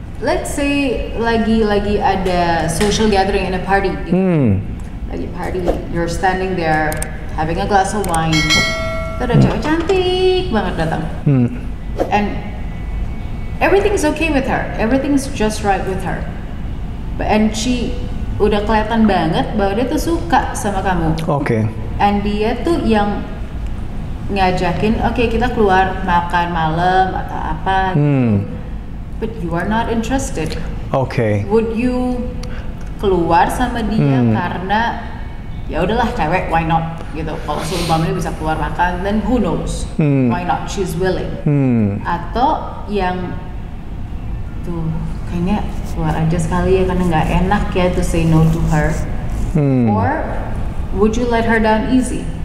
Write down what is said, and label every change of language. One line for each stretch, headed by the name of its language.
English: Let's say
Indonesian: lagi ada
English: social gathering in a party.
Indonesian: Gitu.
English: Lagi party, you're standing there having a glass of wine.
Indonesian: Itu ada cewek cantik banget datang.
English: And everything is okay with her. Everything is just right with her. And she
Indonesian: udah kelihatan banget bahwa dia tuh suka sama kamu. Oke. And dia tuh yang ngajakin, oke, kita keluar makan malam atau apa.
English: But you are not interested. Oke. Would you
Indonesian: keluar sama dia karena ya udahlah cewek,
English: why not
Indonesian: gitu. Kalau seumpamanya bisa keluar makan,
English: then who knows, why not, she's willing.
Indonesian: Atau yang tuh kayaknya keluar aja sekali ya karena nggak enak ya
English: to say no to her. Or would you let her down easy?